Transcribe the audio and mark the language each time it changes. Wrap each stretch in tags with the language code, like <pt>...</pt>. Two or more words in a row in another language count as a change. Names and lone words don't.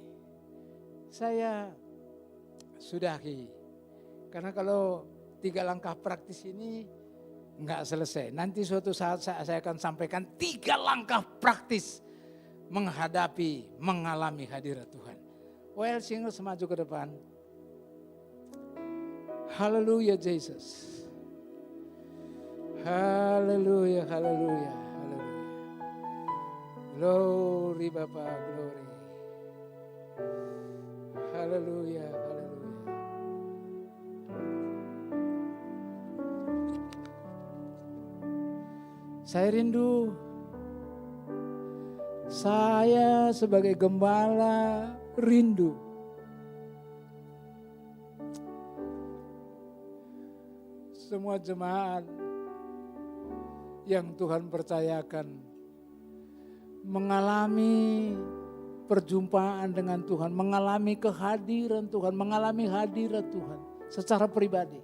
<id>Saya sudahi. Karena kalau 3 langkah praktis ini enggak selesai. Nanti suatu saat saya akan sampaikan 3 langkah praktis mengalami hadirat Tuhan. Well, singers maju ke depan. Haleluya Jesus. Haleluya, haleluya, haleluya. Glory Bapa, glory. Haleluya, haleluya. Saya rindu. Saya sebagai gembala rindu. Semua jemaat yang Tuhan percayakan mengalami perjumpaan dengan Tuhan, mengalami kehadiran Tuhan, mengalami hadirat Tuhan secara pribadi.</id>